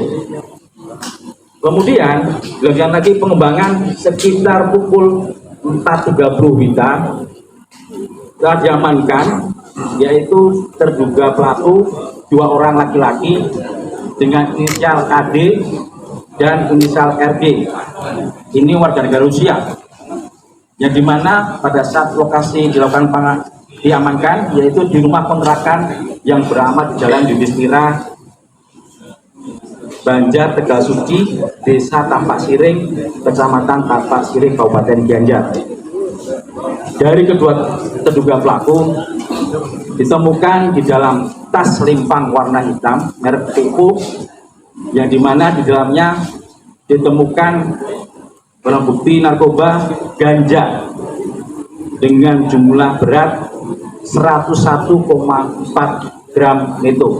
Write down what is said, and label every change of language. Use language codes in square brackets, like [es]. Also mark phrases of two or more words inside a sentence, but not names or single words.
[id] Kemudian dilakukan lagi pengembangan sekitar pukul 4.30 WITA telah diamankan yaitu terduga pelaku 2 orang laki-laki dengan inisial KD dan inisial RD. Ini warga negara Rusia, yang dimana pada saat lokasi dilakukan diamankan yaitu di rumah kontrakan yang beralamat di Jalan Yudhistira Banjar Tegal Suci, Desa Tampak Siring, Kecamatan Tampak Siring, Kabupaten Gianyar. Dari kedua terduga pelaku ditemukan di dalam tas limpang warna hitam merek Pipo, yang dimana di dalamnya ditemukan barang bukti narkoba ganja dengan jumlah berat 101,4 gram neto.